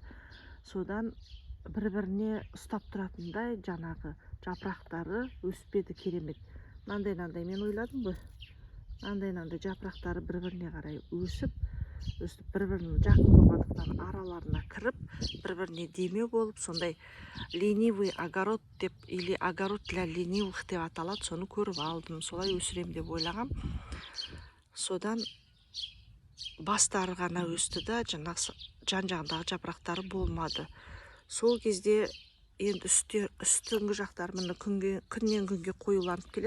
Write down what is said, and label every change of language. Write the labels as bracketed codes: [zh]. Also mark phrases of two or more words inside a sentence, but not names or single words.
[kk] Содан бір-біріне ұстап тұратындай жаңағы жапырақтары өспеді, керемет. Мынандай мен ойладым ғой. Мынандай жапырақтары бір-біріне қарай өсіп, бір-бірінің жақын болғандықтан араларына кіріп, бір-біріне демеу болып, сондай [ru] ленивый огород [kk] деп, [ru] или огород для ленивых [kk] деп аталады, соны көріп алдым. Солай өсірем деп ойлағам. Содан бастары ғана өсті да, жан-жағындағы жапырақтары болмады. Сол кезде енді үстіңгі жақтар міне күннен күнге қоюланып келеді.